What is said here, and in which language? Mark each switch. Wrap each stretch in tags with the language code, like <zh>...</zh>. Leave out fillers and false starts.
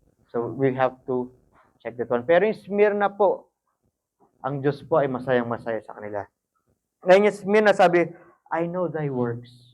<en>So, we have to check that one.</en> <tl>Pero yung Smyrna po, ang Diyos po ay masayang-masaya sa kanila. Ngayon yung Smyrna sabi,</tl> <en>I know thy works.</en>